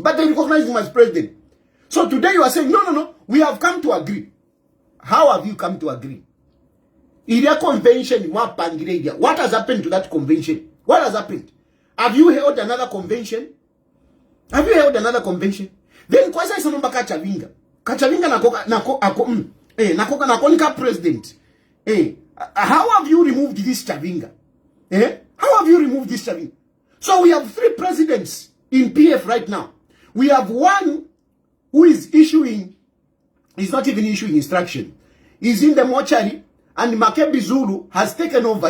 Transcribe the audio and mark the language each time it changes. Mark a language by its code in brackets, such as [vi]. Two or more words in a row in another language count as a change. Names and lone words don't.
[en] But they recognize him as president. So today you are saying, no, we have come to agree. How have you come to agree? Iria convention, what has happened to that convention? What has happened? Have you held another convention? Have you held another convention? [bem] Then kwa sasa nomba Kachavinga. Kachavinga nakonika president. [en] How have you removed this Chavinga? How have you removed this Chavinga? So we have 3 presidents in PF right now. We have one who is not even issuing instruction. He's in the mortuary, and Makebi Zulu has taken over.